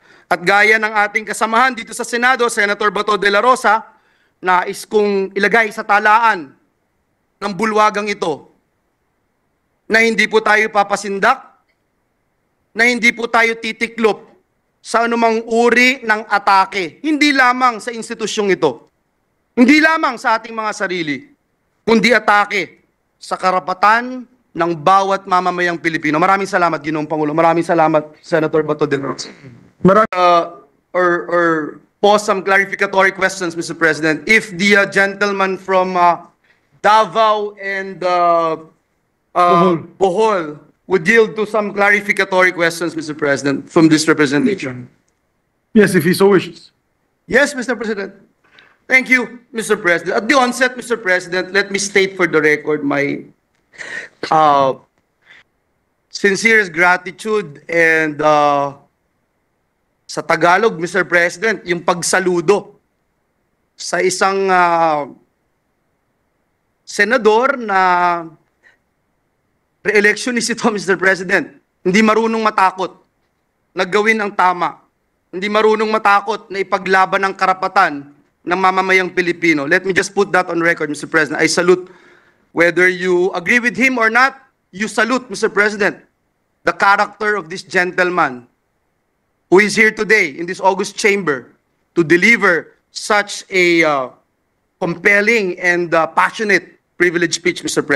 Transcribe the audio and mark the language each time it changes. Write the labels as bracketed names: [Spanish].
[Filipino] At gaya ng ating kasamahan dito sa Senado, Senator Bato de la Rosa, nais kong ilagay sa talaan ng bulwagang ito na hindi po tayo papasindak, na hindi po tayo titiklop sa anumang uri ng atake, hindi lamang sa institusyong ito, hindi lamang sa ating mga sarili, kundi atake sa karapatan ng bawat mamamayang Pilipino. Maraming salamat, Ginoong Pangulo. Maraming salamat, Senator Bato de la Rosa. [English] Or pose some clarificatory questions, Mr. President. If the gentleman from Davao and Bohol would yield to some clarificatory questions, Mr. President, from this representation. Yes, if he so wishes. Yes, Mr. President. Thank you, Mr. President. At the onset, Mr. President, let me state for the record my sincerest gratitude and [Filipino] sa Tagalog, [English] Mr. [Filipino] President, yung pagsaludo sa isang senador na re-electionist ito, Mr. President. Hindi marunong matakot na gawin ang tama. Hindi marunong matakot na ipaglaban ang karapatan ng mamamayang Pilipino. [English] Let me just put that on record, Mr. President. I salute, whether you agree with him or not, you salute, Mr. President, the character of this gentleman who is here today in this august chamber to deliver such a compelling and passionate privilege speech, Mr.